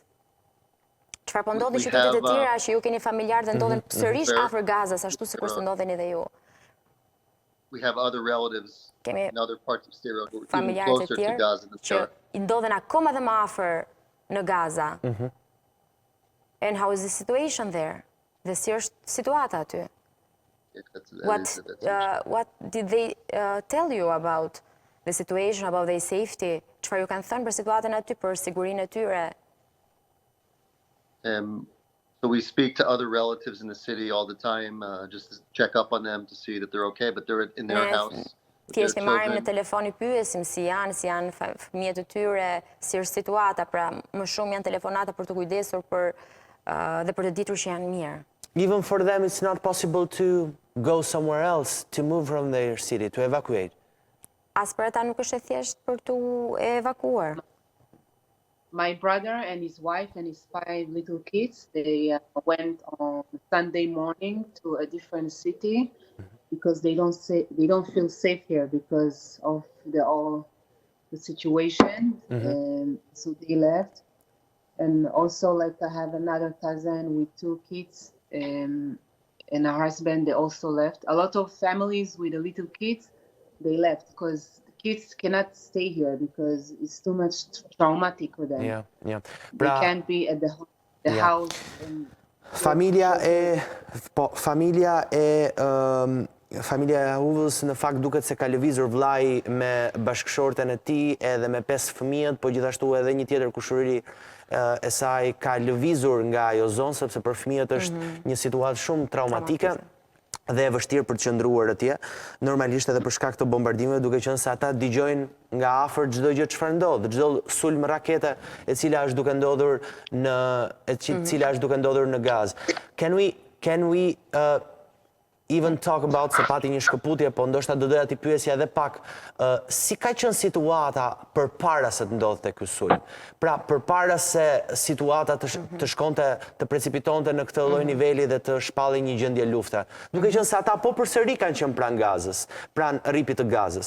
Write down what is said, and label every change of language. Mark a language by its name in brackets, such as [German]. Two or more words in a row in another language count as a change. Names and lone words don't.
[Albanian] Çfarë po ndodhi në qytetet e tjera që ju keni familjarë dhe ndodhen sërish afër Gazës, ashtu sikur të ndodheni dhe ju? [English] We have other relatives in other parts of Syria who are even [Albanian] Familjarët e [English] closer to [Albanian] tjerë [English] Gaza than [Albanian] që I ndodhen akoma dhe më afër në Gaza. [English] And how is the situation there? [Albanian] Dhe si është situata aty? [English] What did they tell you about the situation, about their safety? [Albanian] Çfarë ju kanë thënë për situatën aty, për sigurinë e tyre? [English] So we speak to other relatives in the city all the time, just to check up on them to see that they're okay, but they're in their house. [Albanian] Thjesht I marrim në telefon I pyesim si janë fëmijët e tyre, si është situata, pra më shumë janë telefonata për të kujdesur dhe për të ditur që janë mirë. [English] Even for them it's not possible to go somewhere else, to move from their city, to evacuate. [Albanian] As për ata nuk është e thjesht për të evakuar. [English] My brother and his wife and his 5 little kids, they went on Sunday morning to a different city because they don't feel safe here because of the situation, and so they left. And also, like, I have another cousin with 2 kids and a husband. They also left. A lot of families with the little kids, they left because kids cannot stay here because it's too much traumatic for them. Yeah. They can't be at the house. [Albanian] Familja e Huvës në fakt duket se ka lëvizur vllai me bashkëshorten e tij edhe me 5 fëmijët, po gjithashtu edhe një tjetër kushëriri e saj ka lëvizur nga ajo zonë, sepse për fëmijët është një situatë shumë traumatike dhe e vështirë për të qëndruar atje, normalisht edhe për shkak të bombardimeve, duke qenë se ata dëgjojnë nga afër çdo gjë çfarë ndodh, çdo sulm rakete e cila është duke ndodhur në Gazë. [English] Can we even talk about, [Albanian] se pati një shkëputje, po ndoshta do doja t'i pyesja edhe pak, si ka qenë situata përpara se të ndodhte ky sulm? Pra, përpara se situata të shkonte, të precipitonte në këtë lloj niveli dhe të shpallej një gjendje lufte. Duke qenë se ata po përsëri kanë qenë pranë Gazës, pranë rripit të Gazës.